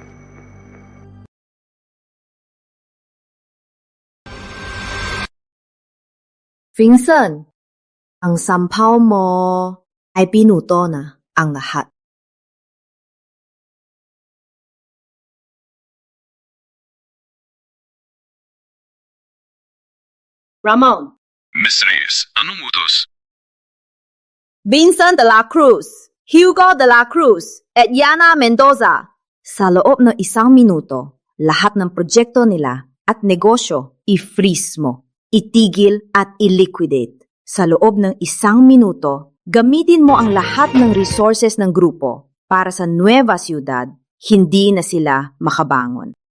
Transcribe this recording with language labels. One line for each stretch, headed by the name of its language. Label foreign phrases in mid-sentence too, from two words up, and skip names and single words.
Filipino: Vincent, ang sampaw mo ay pinuto na ang lahat. Ramon. Miss Reyes, anong utos? Vincent de la Cruz, Hugo de la Cruz, at Yana Mendoza. Sa loob ng 1 minuto, lahat ng proyekto nila at negosyo i-freeze mo, itigil at i-liquidate. Sa loob ng 1 minuto, gamitin mo ang lahat ng resources ng grupo para sa Nueva Ciudad, hindi na sila makabangon.